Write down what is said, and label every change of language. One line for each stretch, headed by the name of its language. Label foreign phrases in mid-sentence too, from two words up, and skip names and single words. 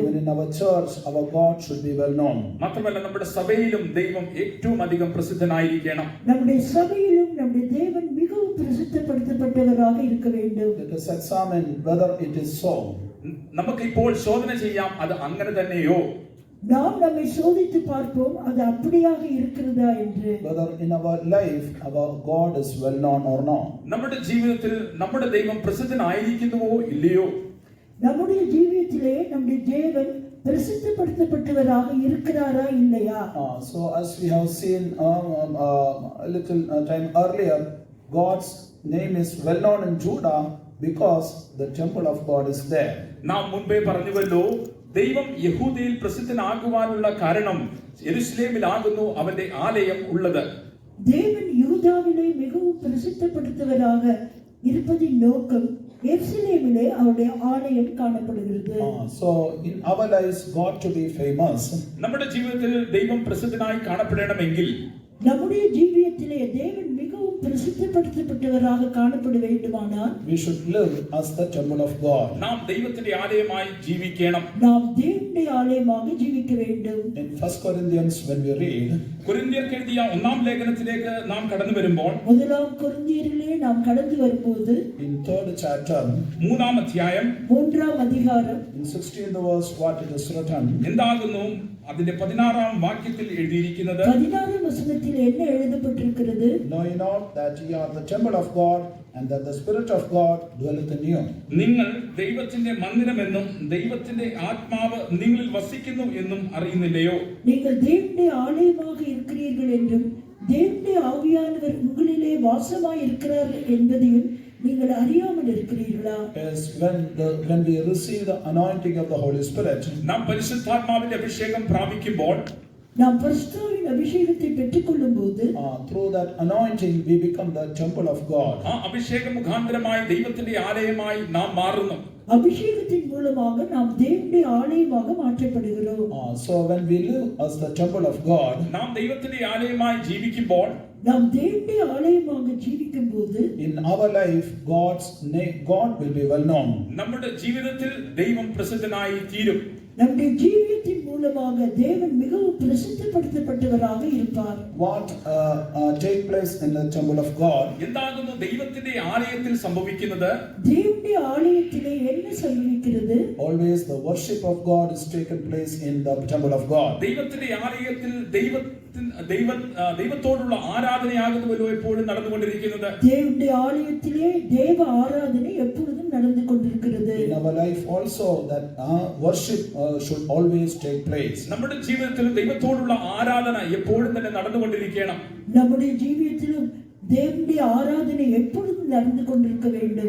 English: Even in our church our God should be well known.
Malayalam: മാത്രമല്ല നമ്മുടെ സഭയിലും ദൈവം ഏറ്റവും അധികം പ്രസിദ്ധനായിരിക്കണം.
Tamil: நம்முடைய சபையிலும் நம்முடைய தேவன் மிகவும் பிரசித்தப்படுத்தப்பட்டவராக இருக்க வேண்டும்.
English: Let us examine whether it is so.
Malayalam: നമുക്ക് ഇപ്പോൾ ശോധന ചെയ്യാം, അത് അങ്ങനെ തന്നെയോ?
Tamil: நாம் நம்மை சோதித்து பார்ப்போம் அது அப்படியாக இருக்கிறதா என்று.
English: whether in our life our God is well known or not.
Malayalam: നമ്മുടെ ജീവിതത്തിൽ നമ്മുടെ ദൈവം പ്രസിദ്ധനായിരിക്കുന്നുവോ ഇല്ലയോ?
Tamil: நம்முடைய ஜீவியத்திலே நம்முடைய தேவன் பிரசித்தப்படுத்தப்பட்டவராக இருக்கிறாரா இல்லையா?
English: So as we have seen a little time earlier, God's name is well known in Judah because the temple of God is there.
Malayalam: നാം മുൻപേ പറഞ്ഞുവല്ലോ, ദൈവം യഹൂദയിൽ പ്രസിദ്ധനാകുവാനുള്ള കാരണം യെരുശലേമിലാകുന്നു അവന്റെ ആലയം ഉള്ളത്.
Tamil: தேவன் யூதாவிலே மிகவும் பிரசித்தப்படுத்தவராக இருப்பதின் நோக்கம் எருசலேமிலே அவருடைய ஆலயம் காணப்படுகிறது.
English: So in our lives God to be famous,
Malayalam: നമ്മുടെ ജീവിതത്തിൽ ദൈവം പ്രസിദ്ധനായി കാണപ്പെടണമെങ്കിൽ
Tamil: நம்முடைய ஜீவியத்திலே தேவன் மிகவும் பிரசித்தப்படுத்தப்பட்டவராக காணப்பட வேண்டுமானால்
English: we should live as the temple of God.
Malayalam: നാം ദൈവത്തിന്റെ ആലയമായി ജീവിക്കണം.
Tamil: நாம் தேவனுடைய ஆலயமாக ஜீவிக்க வேண்டும்.
English: In 1 Corinthians when we read,
Malayalam: കൊരിന്ത്യർക്ക് എഴുതിയ ഒന്നാം ലേഖനത്തിലേക്ക് നാം കടന്നു വരുമ്പോൾ,
Tamil: முதலாம் கொரிந்தியரிலே நாம் கடந்து வரும்போது
English: in 3rd chapter,
Malayalam: മൂന്നാം അധ്യായം
Tamil: 3ஆம் அதிகாரம்
English: in 16th verse, what it is written,
Malayalam: എന്താകുന്നു അതിന്റെ 16ആം വാക്യത്തിൽ എഴുതിയിരിക്കുന്നത്?
Tamil: 16ஆம் வசனத்தில் என்ன எழுதப்பட்டிருக்கிறது?
English: know ye not that ye are the temple of God and that the Spirit of God dwelleth in you.
Malayalam: നിങ്ങൾ ദൈവത്തിന്റെ മന്ദിരമെന്നും ദൈവത്തിന്റെ ആത്മാവ് നിങ്ങളിൽ വസിക്കുന്നു എന്നും അറിയുന്നില്ലയോ?
Tamil: நீங்கள் தேவனுடைய ஆலயமாக இருக்கிறீர்கள் என்றும் தேவனுடைய ஆவியானவர் உங்களிலே வாசமாய் இருக்கிறார் என்பதையும் நீங்கள் அறியாமல் இருக்கிறீர்களா?
English: Is when we receive the anointing of the Holy Spirit,
Malayalam: നാം പരിശുദ്ധാത്മാവിന്റെ അഭിഷേകം പ്രാപിക്കുമ്പോൾ,
Tamil: நாம் பரிசுத்தாவின் அபிஷேகத்தை பெற்றுக்கொள்ளும்போது
English: through that anointing we become the temple of God.
Malayalam: ആ അഭിഷേക മുഖാന്തരമായി ദൈവത്തിന്റെ ആലയമായി നാം മാറുന്നു.
Tamil: அபிஷேகத்தின் மூலமாக நாம் தேவனுடைய ஆலயமாக மாற்றப்படுகிறோம்.
English: So when we live as the temple of God,
Malayalam: നാം ദൈവത്തിന്റെ ആലയമായി ജീവിക്കുമ്പോൾ,
Tamil: நாம் தேவனுடைய ஆலயமாக ஜீவிக்கும்போது
English: in our life God's name, God will be well known.
Malayalam: നമ്മുടെ ജീവിതത്തിൽ ദൈവം പ്രസിദ്ധനായി തീരും.
Tamil: நம்முடைய ஜீவியத்தின் மூலமாக தேவன் மிகவும் பிரசித்தப்படுத்தப்பட்டவராக இருப்பார்.
English: What take place in the temple of God?
Malayalam: എന്താകുന്നു ദൈവത്തിന്റെ ആലയത്തിൽ സംഭവിക്കുന്നത്?
Tamil: தேவனுடைய ஆலயத்திலே என்ன സംഭവിக்கிறது?
English: Always the worship of God is taken place in the temple of God.
Malayalam: ദൈവത്തിന്റെ ആലയത്തിൽ ദൈവത്തോടുള്ള ആരാധനയാകുന്നുവല്ലോ എപ്പോഴും നടന്നുകൊണ്ടിരിക്കുന്നത്.
Tamil: தேவனுடைய ஆலயத்திலே தேவ ஆராதனை எப்பொழுதும் நடந்து கொண்டிருக்கிறது.
English: In our life also that worship should always take place.
Malayalam: നമ്മുടെ ജീവിതത്തിൽ ദൈവത്തോടുള്ള ആരാധന എപ്പോഴും തന്നെ നടന്നുകൊണ്ടിരിക്കണം.
Tamil: நம்முடைய ஜீவியத்திலும் தேவனுடைய ஆராதனை எப்பொழுதும் நடந்து கொண்டிருக்க வேண்டும்.